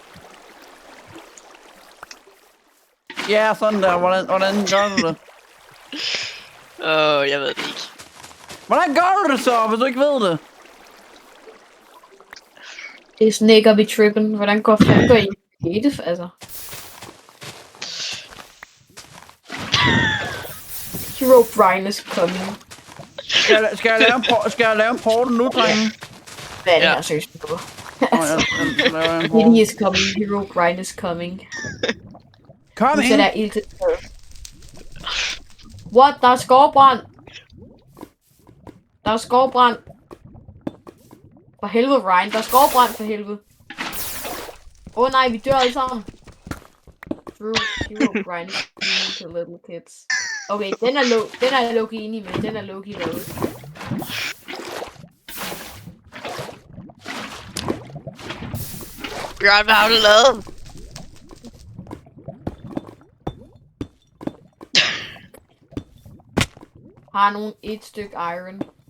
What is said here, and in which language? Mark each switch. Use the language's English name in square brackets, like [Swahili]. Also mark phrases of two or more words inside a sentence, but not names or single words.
[Danish] Ja, sådan der. Hvordan gør du det? Jeg ved det ikke. Hvordan gør du det så, hvis du ikke ved det? Det er sådan ikke op i trippen. Hvordan går I creative, altså? [English] Hero Brian is coming. [Danish] Skal jeg lave en portal nu, drenge? Hvad er det Ja. her seriøst på? Nå, jeg laver en [English] He [Danish] portal. [English] is coming. Hero Brian is coming. [Danish] Kom Nu ind. sætter jeg ild til What? Der er skovbrand! Der er skovbrand! For helvede, Ryan. Der er skovbrand for helvede. Nej, vi dør alle sammen. True. [English] Hero Brian is mean to little kids. [Danish] Okay, den er jeg low-key enig med. Den er low-key lavet. Bjørn, hvad har du lavet? Har nogen et stykke iron.